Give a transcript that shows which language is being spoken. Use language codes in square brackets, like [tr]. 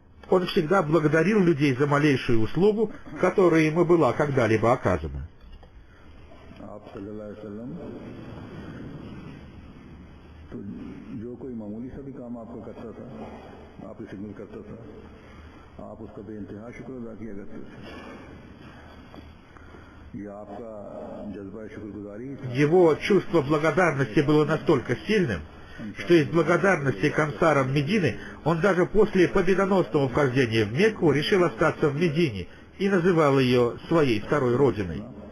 [ru] Он всегда благодарил людей за малейшую услугу, которая ему была когда-либо оказана. [hi] आप सल्लल्लाहु अलैहि वसल्लम तो जो कोई मामूली सा भी काम आपका करता था, आपकी खिदमत करता था, आप उसका बेइंतहा शुक्र अदा किया करते थे। ये आपका जज्बा शुक्रगुजारी था। [ru] Его чувство благодарности было настолько сильным, что из благодарности к ансарам Медины он даже после победоносного вхождения в Мекку решил остаться в Медине и называл ее своей второй родиной.